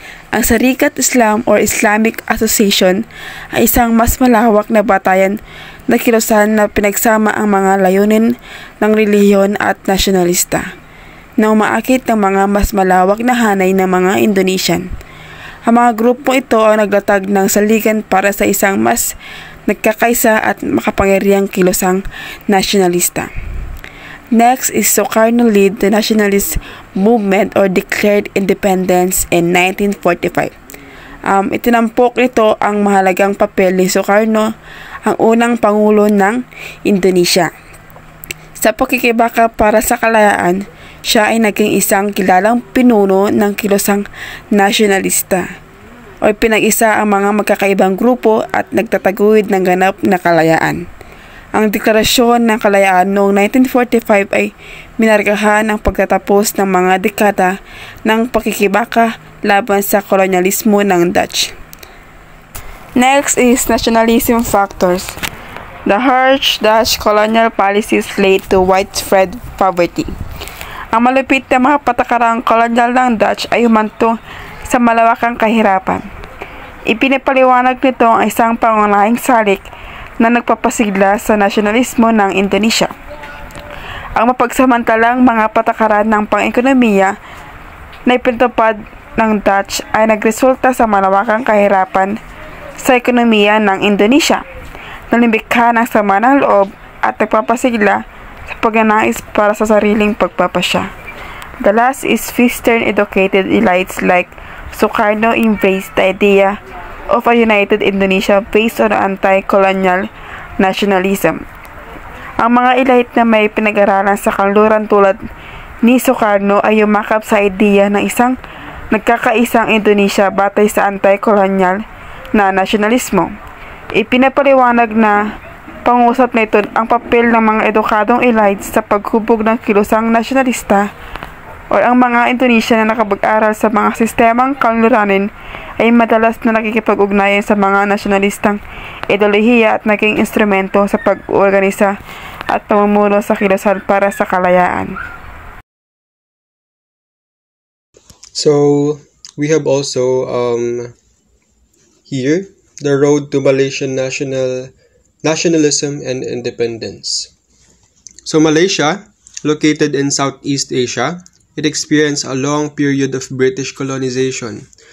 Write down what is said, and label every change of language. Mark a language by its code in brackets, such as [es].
[tl] Ang Sarikat Islam or Islamic Association ay isang mas malawak na batayan na kilusan na pinagsama ang mga layunin ng relihiyon at nasyonalista na umaakit ng mga mas malawak na hanay ng mga Indonesian. Ang mga grupo ito ang naglatag ng saligan para sa isang mas nagkakaisa at makapangyarihang kilusang nasyonalista. [en] Next is Sukarno led the nationalist movement or declared independence in 1945. [tl] Itinampok nito ang mahalagang papel ni Sukarno, ang unang pangulo ng Indonesia. Sa pakikibaka para sa kalayaan, siya ay naging isang kilalang pinuno ng kilusang nasyonalista o pinag-isa ang mga magkakaibang grupo at nagtataguyod ng ganap na kalayaan. Ang deklarasyon ng kalayaan noong 1945 ay minargahan ang pagtatapos ng mga dekada ng pakikibaka laban sa kolonyalismo ng Dutch. [en] Next is nationalism factors. The harsh Dutch colonial policies led to widespread poverty. [tl] Ang malupit na mga patakarang kolonyal ng Dutch ay humantong sa malawakang kahirapan. Ipinapaliwanag nito ang isang pangunahing salik na nagpapasigla sa nasyonalismo ng Indonesia. Ang mapagsamantalang mga patakaran ng pang-ekonomiya na ipinatupad ng Dutch ay nagresulta sa malawakang kahirapan sa ekonomiya ng Indonesia, nalimbikha ng sama ng loob at nagpapasigla sa pagnanais para sa sariling pagpapasya. [en] The last is Western educated elites like Sukarno embraced the idea of a united Indonesia based on anti-colonial nationalism. [tl] Ang mga elite na may pinag-aralan sa kanluran tulad ni Sukarno ay yumakap sa ideya ng isang nagkakaisang Indonesia batay sa anti-colonial na nasyonalismo. Ipinapaliwanag na pangusap na ito ang papel ng mga edukadong elite sa paghubog ng kilusang nasyonalista o ang mga Indonesia na nakapag-aral sa mga sistemang kanluranin ay madalas na nakikipag-ugnayan sa mga nasyonalistang ideolohiya at naging instrumento sa pag-organisa at pamumuno sa kilusan para sa kalayaan. [en] So, we have also here the road to Malaysian nationalism and independence. So, Malaysia, located in Southeast Asia, it experienced a long period of British colonization.